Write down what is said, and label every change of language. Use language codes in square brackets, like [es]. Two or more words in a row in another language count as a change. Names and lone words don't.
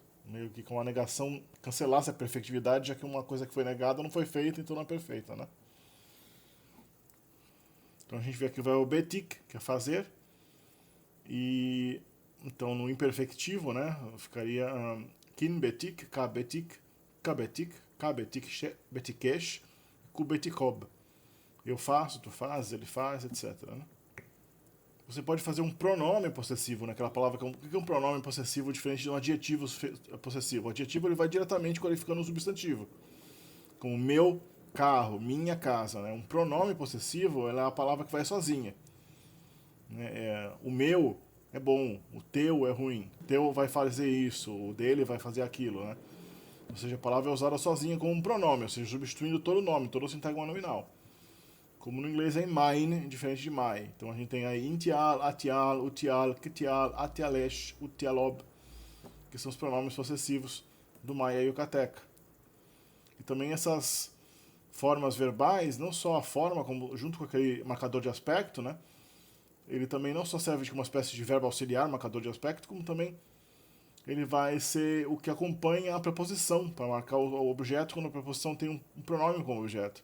[pt] Meio que com uma negação, cancelasse a perfectividade, já que uma coisa que foi negada não foi feita, então não é perfeita, né? Então a gente vê aqui o verbo betik, que é fazer, e então no imperfectivo, né, ficaria [yua] kin betik, ka betik, ka betik, ka betikesh, ku betikob. [pt] Eu faço, tu faz, ele faz, etc. Né? Você pode fazer um pronome possessivo, né? Aquela palavra o que é um pronome possessivo diferente de um adjetivo possessivo? O adjetivo ele vai diretamente qualificando o substantivo, como meu carro, minha casa. Né? Um pronome possessivo é a palavra que vai sozinha. Né? O meu é bom, o teu é ruim, o teu vai fazer isso, o dele vai fazer aquilo. Né? Ou seja, a palavra é usada sozinha como um pronome, ou seja, substituindo todo o nome, todo o sintagma nominal. Como no inglês é mine, diferente de my. Então a gente tem aí [yua] intial, atial, utial, kitial, atialesh, utialob, [pt] que são os pronomes possessivos do Maia Yucateca. E também essas formas verbais, não só a forma, como junto com aquele marcador de aspecto, né? Ele também não só serve como uma espécie de verbo auxiliar, marcador de aspecto, como também ele vai ser o que acompanha a preposição, para marcar o objeto quando a preposição tem um pronome como objeto.